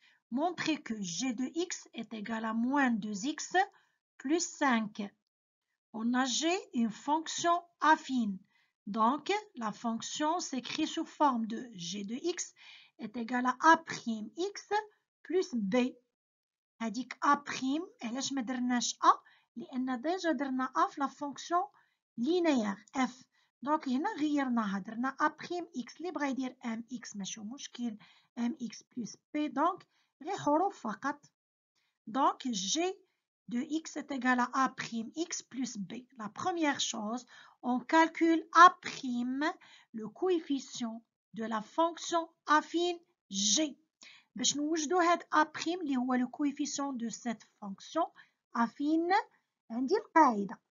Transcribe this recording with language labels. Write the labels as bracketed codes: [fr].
[fr] Montrez que g de x est égal à moins 2x plus 5. On a g une fonction affine. Donc, la fonction s'écrit sous forme de g de x est égal à a'x plus b. [ar] هذيك a', علاش ما درناش a؟ لأن ديجا درنا a في [fr] la fonction linéaire [ar] f. دونك هنا غيرناها درنا a'x اللي بغا يدير mx ماشي مشكل mx plus b. دونك غير حروف فقط. [fr] Donc, g de x est égal à a'x plus b. La première chose, on calcule a', le coefficient de la fonction affine g. [ar] باش نوجدوا هاد a' اللي هو [fr] le coefficient de cette fonction affine [ar] عندي القاعدة.